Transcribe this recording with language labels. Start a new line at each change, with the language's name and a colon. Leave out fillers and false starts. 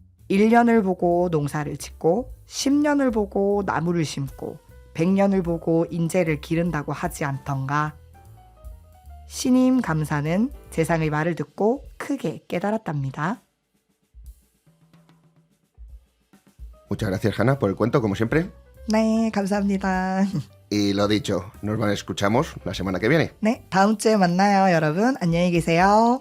Korean: 1년을 보고 농사를 짓고 10년을 보고 나무를 심고 100년을 보고 인재를 기른다고 하지 않던가. 신임 감사는 재상의 말을 듣고 크게 깨달았답니다.
Spanish: Muchas gracias, Hanna, por el cuento, como siempre.
Korean: 네, 감사합니다.
Spanish: Y lo dicho, nos escuchamos la semana que viene.
Korean: 네, 다음 주에 만나요, 여러분. 안녕히 계세요.